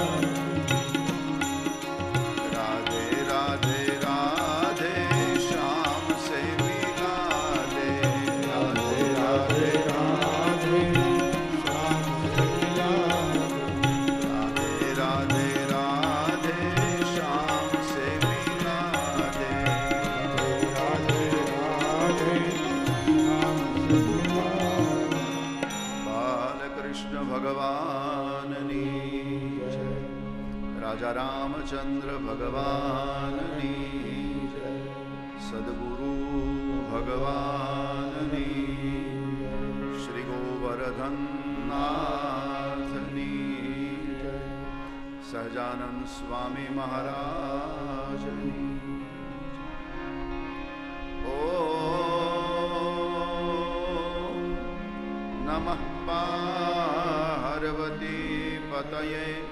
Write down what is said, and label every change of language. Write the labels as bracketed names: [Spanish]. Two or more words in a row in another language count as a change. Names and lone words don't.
[Hindi] राधे राधे राधे श्याम से मिला दे राधे राधे राधे श्याम से मिला राधे राधे राधे श्याम से मिला दे राधे राधे [Gujarati] બાલકૃષ્ણ ભગવાનની જય રાજા રામચંદ્ર ભગવાનની જય સદ્ગુરુ ભગવાનની શ્રી ગોવર્ધન નાથની જય સહજાનંદ સ્વામી મહારાજની [Sanskrit] ओम नमः पार्वती पतये